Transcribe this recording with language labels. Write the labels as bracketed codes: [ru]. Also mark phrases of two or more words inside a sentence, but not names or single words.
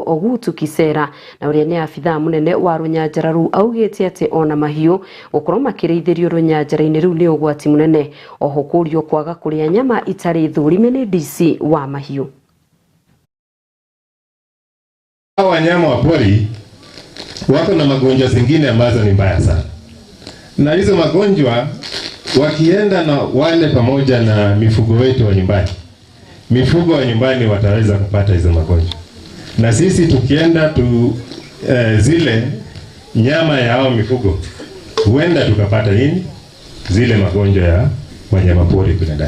[ki] Ogutu Kisera na ũrĩa nĩ abithaa mũnene wa rũnyanjara rũu augĩte atĩ ona mahiũ gũkorwo makĩrĩithĩrio rũnyanjara-inĩ rũu nĩ ũgwati mũnene. Oho kũrio kwaga kũrĩa nyama itarĩ thũrime nĩ DC wa mahiũ. [sw] Wanyama wa pori wako na magonjwa zingine ambazo ni mbaya sana, na hizo magonjwa wakienda na wale pamoja na mifugo wetu wa nyumbani, mifugo wa nyumbani wataweza kupata hizo magonjwa, na sisi tukienda zile nyama ya hao mifugo huenda tukapata nini zile magonjwa ya wanyama pori kuna ndani.